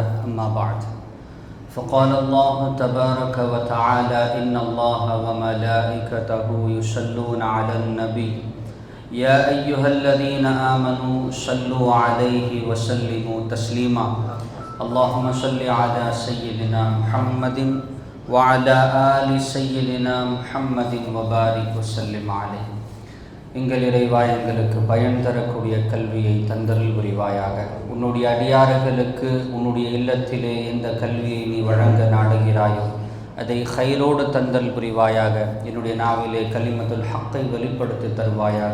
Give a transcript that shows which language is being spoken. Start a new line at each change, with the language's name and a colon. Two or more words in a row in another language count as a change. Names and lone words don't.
Arabic: أما بعد فقال الله تبارك وتعالى إن الله وملائكته يصلون على النبي يا أيها الذين آمنوا صلوا عليه وسلموا تسليما اللهم صل على سيدنا محمد وعلى آل سيدنا محمد وبارك وسلم عليه.
Tamil: எங்கள் இறைவா, எங்களுக்கு பயன் தரக்கூடிய கல்வியை தந்தருள் புரிவாயாக. உன்னுடைய அடியார்களுக்கு உன்னுடைய இல்லத்திலே எந்த கல்வியை நீ வழங்க நாடுகிறாயோ அதை ஹைரோடு தந்தல் புரிவாயாக. என்னுடைய நாவிலே
Arabic: كلمة الحق
Tamil: வெளிப்படுத்தி தருவாயாக.